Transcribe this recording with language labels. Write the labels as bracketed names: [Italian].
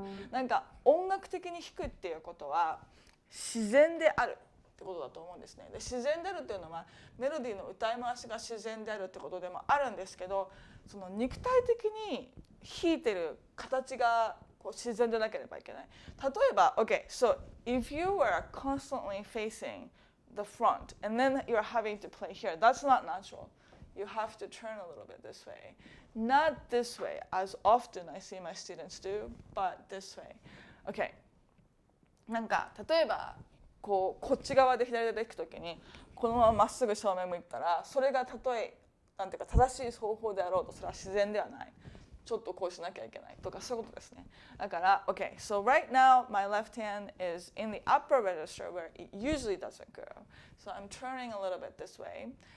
[Japanese] なんか音楽的に弾くっていうことは自然であるってことだと思うんですね。で、自然であるっていうのはメロディーの歌い回しが自然であるってことでもあるんですけど、その肉体的に弾いてる形がこう自然でなければいけない。例えば、 [English] okay, so if you were constantly facing the front and then you're having to play here, that's not natural. You have to turn a little bit this way. Not this way, as often I see my students do, but this way. Okay. [Japanese] なんか例えばこっち側で左で弾くときにこのまままっすぐ正面向いたらそれがなんていうか正しい方法であろうとそれは自然ではない。ちょっとこうしなきゃいけないとかそういうことですね。だから [English] okay, so right now my left hand is in the upper register where it usually doesn't go. So I'm turning a little bit this way.